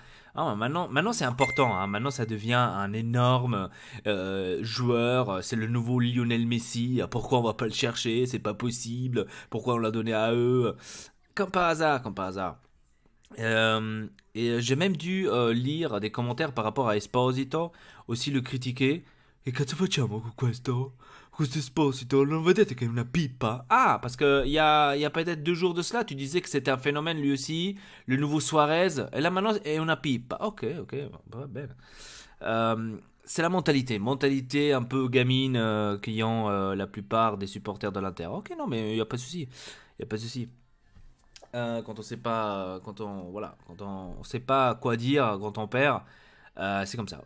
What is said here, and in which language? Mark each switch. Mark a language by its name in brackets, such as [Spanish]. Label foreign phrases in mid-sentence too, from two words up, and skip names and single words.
[French] Ah, maintenant c'est important, hein. Maintenant ça devient un énorme joueur, c'est le nouveau Lionel Messi, pourquoi on va pas le chercher, c'est pas possible, pourquoi on l'a donné à eux, comme par hasard, comme par hasard. J'ai même dû lire des commentaires par rapport à Esposito, aussi le critiquer. [Italian] E cazzo facciamo con questo? Questo Esposito, non vedete che è una pipa? [French] Ah, parce que il y a peut-être 2 jours de cela, tu disais que c'était un phénomène lui aussi, le nouveau Suarez, et là maintenant [Italian] è una pipa. Ok, va bene. [French] C'est la mentalité un peu gamine qu'ayant la plupart des supporters de l'Inter. Ok, non, mais il n'y a pas de souci. Il y a pas de souci. Quand on sait pas, quand on sait pas quoi dire quand on perd, c'est comme ça.